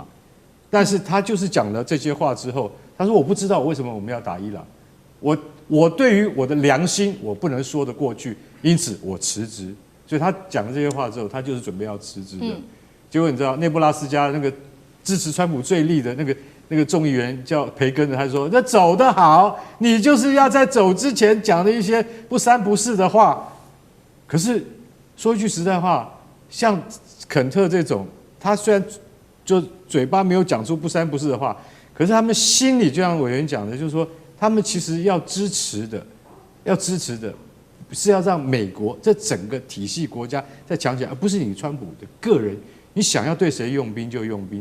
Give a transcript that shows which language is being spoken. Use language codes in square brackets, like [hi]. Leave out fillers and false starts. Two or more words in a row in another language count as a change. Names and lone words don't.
[zh] 但是他就是講了這些話之後，他說我不知道為什麼我們要打伊朗，我對於我的良心我不能說得過去，因此我辭職。所以他講了這些話之後，他就是準備要辭職的。結果你知道內布拉斯加那個支持川普最力的那個眾議員叫培根的，他說那走得好，你就是要在走之前講的一些不三不四的話。可是說一句實在話，像肯特這種，他雖然就嘴巴沒有講出不三不四的话，可是他們心裡就像委員講的，就是說他們其實要支持的是要讓美國這整個體系国家再強起來，而不是你川普的個人，你想要對誰用兵就用兵。